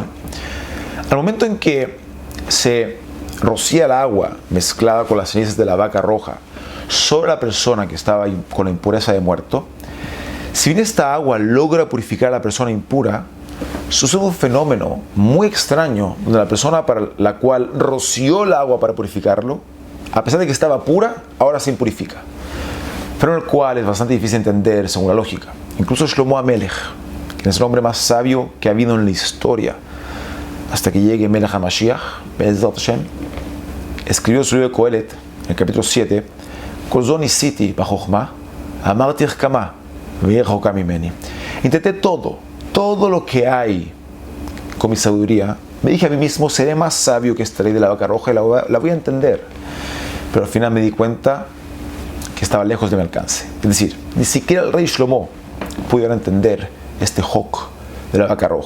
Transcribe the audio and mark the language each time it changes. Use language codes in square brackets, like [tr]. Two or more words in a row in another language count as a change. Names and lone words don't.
[es] Al momento en que se rocía el agua mezclada con las cenizas de la vaca roja sobre la persona que estaba con la impureza de muerto, si bien esta agua logra purificar a la persona impura, sucede un fenómeno muy extraño donde la persona para la cual roció el agua para purificarlo, a pesar de que estaba pura, ahora se impurifica. Fenómeno el cual es bastante difícil de entender según la lógica. Incluso Shlomo HaMelech, quien es el hombre más sabio que ha habido en la historia, hasta que llegue [he] מלך המשיח, בעזרת השם, [es] escribió su libro de Kohelet, en el capítulo 7, [he] כל זו ניסיתי בחכמה, אמרתי כמה ויחוקה ממני. [es] Intenté todo lo que hay con mi sabiduría. Me dije a mí mismo, seré más sabio que esta ley de la vaca roja y la voy a entender. Pero al final me di cuenta que estaba lejos de mi alcance. Es decir, ni siquiera el rey Shlomo pudo entender este hok de la vaca roja.